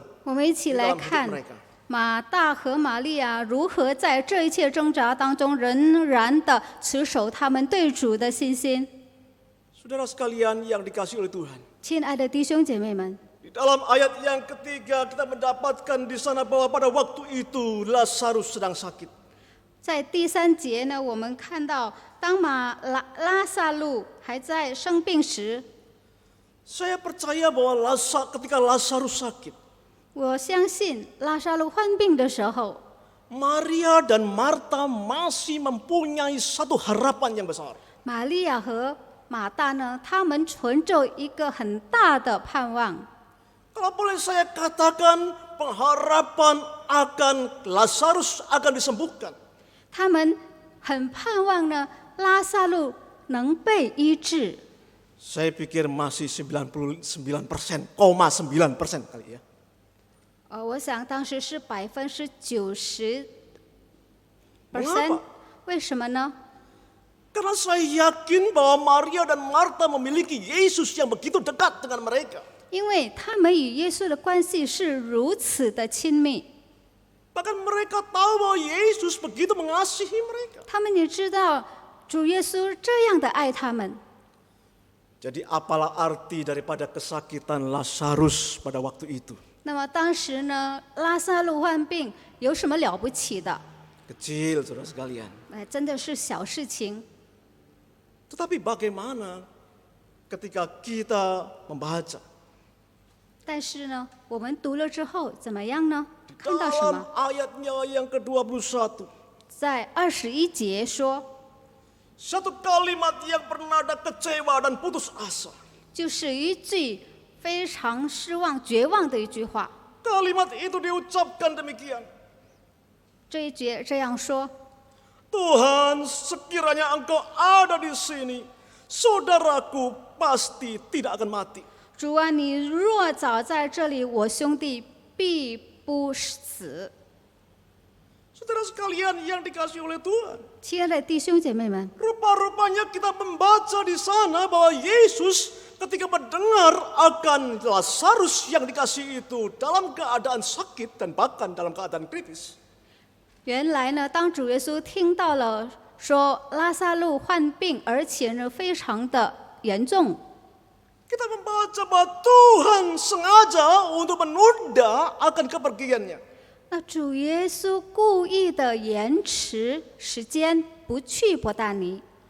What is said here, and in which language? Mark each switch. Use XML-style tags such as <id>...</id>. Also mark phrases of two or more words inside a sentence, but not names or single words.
<zh>我们一起来看</zh> <id>di dalam hidup mereka.</id> <zh>马大和玛利亚如何在这一切挣扎当中，仍然的持守他们对主的信心。</zh> <id>Saudara sekalian yang dikasihi oleh Tuhan.</id> <zh>亲爱的弟兄姐妹们，</zh> <id>Di dalam ayat yang ketiga kita mendapatkan di sana bahwa pada waktu itu Lazarus sedang sakit.</id> <zh>在第3节呢，我们看到当拉撒路还在生病时，</zh> <id>Saya percaya bahwa ketika Lazarus sakit,</id> <zh>我相信拉撒路患病的时候，</zh> <id>Maria dan Marta masih mempunyai satu harapan yang besar.</id> <zh>玛利亚和马大呢，他们存着一个很大的盼望。</zh> <id>Kalau boleh saya katakan, pengharapan akan Lazarus akan disembuhkan.</id> <zh>他们很盼望呢，拉撒路能被医治。</zh> <id>Saya pikir masih 99,9% kali ya.</id> <zh>我想当时是90%。</zh> <id>Mengapa?</id> <zh>为什么呢？</zh> <id>Karena saya yakin bahwa Maria dan Marta memiliki Yesus yang begitu dekat dengan mereka.</id> <zh>因为他们与耶稣的关系是如此的亲密，</zh> <id>Bahkan mereka tahu bahwa Yesus begitu mengasihi mereka.</id> <zh>他们也知道主耶稣这样的爱他们。</zh> <id>Jadi apalah arti daripada kesakitan Lazarus pada waktu itu?</id> <zh>那么当时呢，拉撒路患病有什么了不起的？</zh> <id>Kecil, saudara sekalian.</id> <zh>真的是小事情。</zh> <id>Tetapi bagaimana ketika kita membaca</id> <zh>但是呢，我们读了之后怎么样呢？</zh> <id>di</id> <zh>看到什</zh> <id>dalam</id> <zh>么？</zh> <id>ayatnya yang ke-21,</id> <zh>在21节说，</zh> <id>satu kalimat yang bernada kecewa dan putus asa.</id> <zh>就是一句非常失望、绝望的一句话。</zh> <id>Kalimat itu diucapkan demikian.</id> <zh>这一节这样说：</zh> <id>Tuhan, sekiranya Engkau ada di sini, saudaraku pasti tidak akan mati.</id> <zh>主啊，你若早在这里，我兄弟必不死。</zh> <id>Saudara sekalian yang dikasihi oleh Tuhan,</id> <zh>亲爱的弟兄姐妹们，</zh> <id>rupa-rupanya kita membaca di sana bahwa Yesus ketika mendengar akan Lazarus yang dikasihi itu dalam keadaan sakit dan bahkan dalam keadaan kritis,</id> <zh>原来呢，当主耶稣听到了说拉撒路患病，而且呢非常的严重，</zh> <id>kita membaca bahwa Tuhan sengaja untuk menunda akan kepergiannya.</id> <zh>那主耶稣故意的延迟时间，不去伯大尼，</zh>